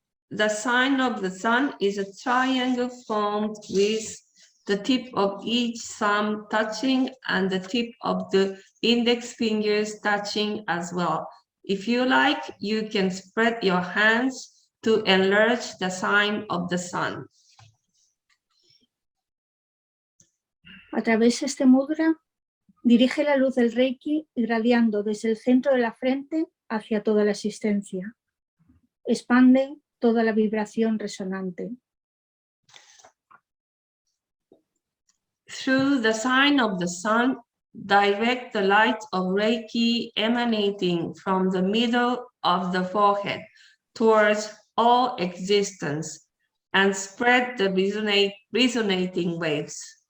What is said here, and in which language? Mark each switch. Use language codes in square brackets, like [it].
[en] The sign of the sun is a triangle formed with the tip of each thumb touching and the tip of the index fingers touching as well. If you like, you can spread your hands to enlarge the sign of the sun. [es] A través de este mudra, dirige la luz del Reiki irradiando desde el centro de la frente hacia toda la existencia. Expande toda la vibración resonante. [en] Through the sign of the sun, direct the light of Reiki emanating from the middle of the forehead towards all existence and spread the resonating waves.